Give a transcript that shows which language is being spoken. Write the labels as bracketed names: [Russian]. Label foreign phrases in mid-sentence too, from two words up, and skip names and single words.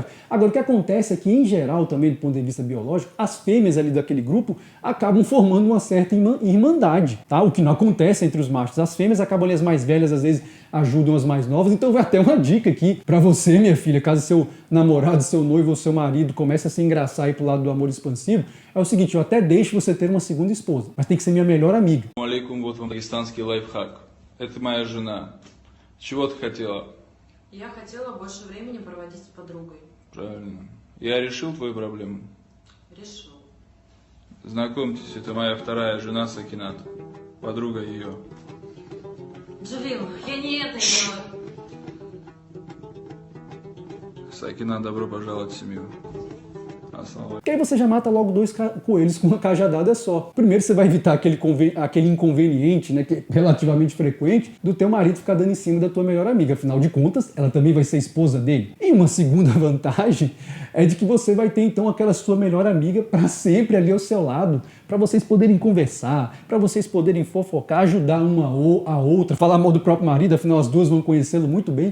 [Portuguese] Agora o que acontece é que, em geral, também do ponto de vista biológico, as fêmeas ali daquele grupo acabam formando uma certa irmandade, tá? O que não acontece entre os machos. As fêmeas acabam ali, as mais velhas às vezes ajudam as mais novas. Então vai até uma dica aqui para você, minha filha, caso seu namorado, seu noivo ou seu marido comece a se engraçar aí pro lado do amor expansivo, é o seguinte: eu até deixo você ter uma segunda esposa, mas tem que ser minha melhor amiga. [Russian] Алейкум, вот вам дагестанский лайфхак. Это моя жена. Чего ты хотела? Я хотела больше времени проводить с подругой. Правильно. Я решил твою проблему. Решил. Знакомьтесь, это моя вторая жена Сакинат. Подруга ее. Джалил, я не это имела. Сакинат, добро пожаловать в семью. [Portuguese] Porque aí você já mata logo 2 coelhos com uma cajadada só. Primeiro você vai evitar aquele inconveniente, né, que é relativamente frequente, do teu marido ficar dando em cima da tua melhor amiga. Afinal de contas, ela também vai ser esposa dele. E uma segunda vantagem é de que você vai ter então aquela sua melhor amiga para sempre ali ao seu lado, para vocês poderem conversar, para vocês poderem fofocar, ajudar uma ou a outra, falar mal do próprio marido, afinal as duas vão conhecê-lo muito bem.